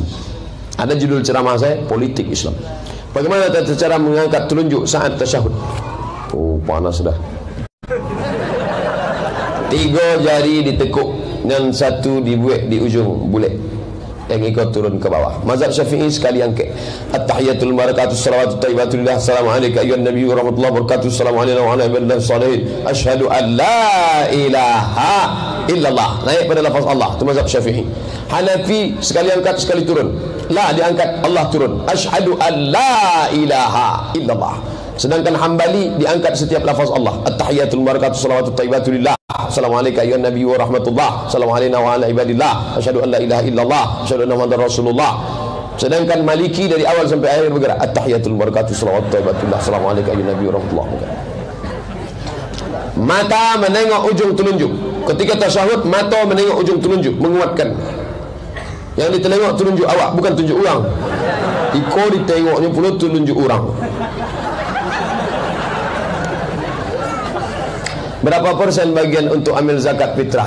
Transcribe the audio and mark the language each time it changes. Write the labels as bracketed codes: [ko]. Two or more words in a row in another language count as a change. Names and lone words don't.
[id] Ada judul ceramah saya, politik Islam. Bagaimana tata cara mengangkat telunjuk saat tasyahud? Oh, panas dah. 3 jari ditekuk dan 1 dibuat di ujung bulat, yang ikut turun ke bawah. Mazhab Syafi'i sekali angkat. [ar] المباركات التحيات الصلوات الطيبات لله السلام عليكم يا نبي ورحمة الله وبركاته. السلام عليكم وعلى عباد الله الصالحين أشهد أن لا إله إلا الله. [id] Naik pada lafaz Allah. Itu mazhab Syafi'i. Hanafi sekali angkat sekali turun. La diangkat, Allah turun. [ar] أشهد أن لا إله إلا الله. [id] Sedangkan Hambali diangkat setiap lafaz Allah. [ar] التحيات المباركات الصلوات الطيبات لله السلام عليكم يا نبي ورحمة الله. السلام عليكم وعلى عباد الله أشهد أن لا إله إلا الله أشهد أن محمدا رسول الله. [id] Sedangkan Maliki dari awal sampai akhir bergerak. [ar] التحيات المباركات الصلوات الطيبات لله. السلام عليكم يا نبي ورحمة الله. [id] Mata menengok ujung telunjuk. Ketika tasyahud, mata menengok ujung telunjuk, menguatkan. Yang ditengok telunjuk awak, bukan tunjuk orang. Iko ditengoknya pula telunjuk orang. Berapa persen bagian untuk ambil zakat fitrah?